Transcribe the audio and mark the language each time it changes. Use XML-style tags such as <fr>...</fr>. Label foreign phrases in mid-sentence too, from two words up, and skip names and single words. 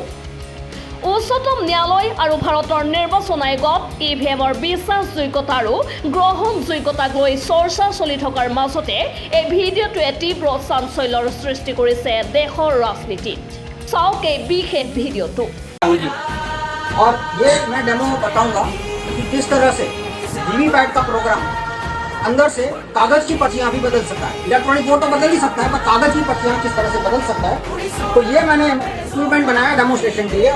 <as>উচ্চতম ন্যায়ালয় আৰু ভাৰতৰ নিৰ্বাচন আয়োগত ইভিএমৰ বিশ্বাসযোগ্যতা আৰু গ্ৰহণযোগ্যতাক লৈ চৰ্চা চলি থকাৰ মাজতে এই ভিডিঅ'টোৱে তীব্ৰ চাঞ্চল্যৰ সৃষ্টি কৰিছে দেশৰ ৰাজনীতিত। চাওক এই বিশেষ ভিডিঅ'টো।</as> <hi>और ये मैं डेमो बताऊंगा कि किस तरह से वीवीपैट का प्रोग्राम अंदर से कागज की पर्चियां भी बदल सकता है।</hi> <en>electronic vote</en> <hi>तो बदल ही सकता है, पर कागज की पर्चियां किस तरह से बदल सकता है, तो ये मैंने इंस्ट्रूमेंट बनाया डेमोस्ट्रेशन के लिए।</hi>